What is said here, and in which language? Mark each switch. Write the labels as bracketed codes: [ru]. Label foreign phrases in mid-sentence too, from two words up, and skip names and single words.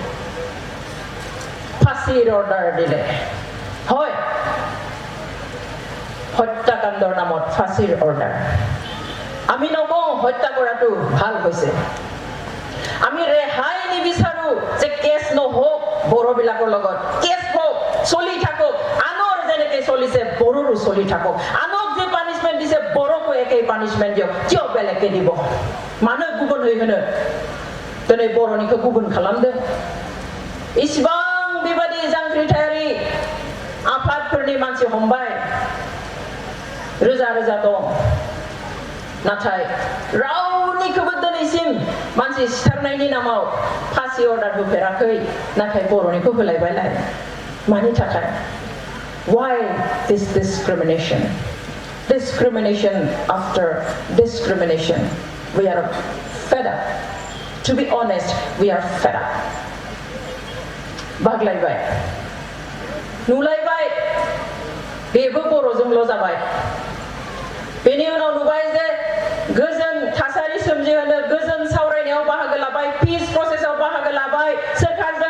[as] ফাঁসিৰ অৰ্ডাৰ দিলে হয় হত্যাকাণ্ডৰ নামত ফাঁসিৰ অৰ্ডাৰ আমি নকওঁ হত্যা কৰাটো ভাল হৈছে আমি ৰেহাই নিবিচাৰো যে কেছ নহওক বড়োবিলাকৰ লগত কেছ হওক চলি থাকক আনৰ যেনেকৈ চলিছে বড়োৰো চলি থাকক আনক যে পানিশমেন্ট দিছে বড়োকো একেই পানিশমেন্ট দিয়ক কিয় বেলেগকে দিব মানুহ গুবুন হৈ গ'ল তেনে [brx] বড়োনিखौ गुबुन खालामदो इसिबां बेबादि जांख्रिथायारि आफादफोरनि मानसि हमबाय रोजा रोजा दं नाथाय रावनिखौबो दिनैसिम मानसि सिथारनायनि नामाव फासि अर्डार होफेराखै नाथाय बर'निखौ होलायबायलाय मानि थाखाय [en] why this discrimination after discrimination we are fed up to be honest we are fed up [brx] बागलायबाय नुलायबाय बेबो बर'जोंल' जाबाय बेनि उनाव नुबाय जे गोजोन थासारि सोमजिहोनो गोजोन सावरायनायाव बाहागो लाबाय [en] peace process [brx] बाहागो लाबाय सोरखारजों